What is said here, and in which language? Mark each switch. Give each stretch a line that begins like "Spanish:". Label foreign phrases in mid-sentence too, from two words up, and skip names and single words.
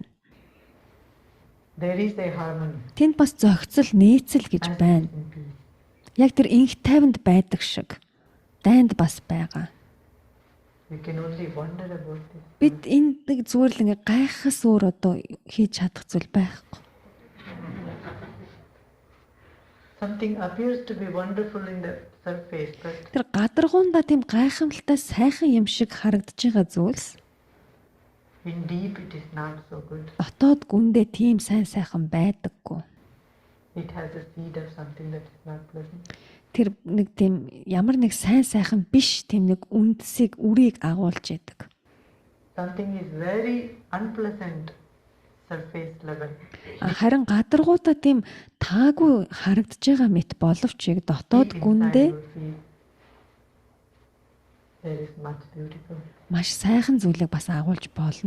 English: There is a harmony.
Mongolian: Тэнд бас зохицол, нийцэл гэж
English: as
Mongolian: байна.
English: in peace.
Mongolian: Яг тэр инх тайванд байдаг шиг дайнд бас байгаа.
English: We can only wonder about this.
Mongolian: Бид энэ нэг зүгээр л ингээ гайхас өөр одоо хийж чадах зүйл байхгүй.
English: Something appears to be wonderful in the surface, but
Mongolian: Тэр гадаргуундаа тийм гайхамшигтай сайхан юм шиг харагдаж байгаа зүйлс
English: in deep it is not so good.
Mongolian: дотоод гүндээ тийм сайн сайхан байдаггүй.
English: It has a seed of something that is not pleasant.
Mongolian: Тэр нэг тийм ямар нэг сайн сайхан биш тийм нэг үндсийг үрийг агуулж яадаг.
English: Something is very unpleasant surface level.
Mongolian: Харин гадаргуудаа тийм таагүй харагдаж байгаа мэт боловч яг дотоод
English: Deep inside
Mongolian: гүндээ
English: you feel there is much beautiful.
Mongolian: маш сайхан зүйлийг бас агуулж болно.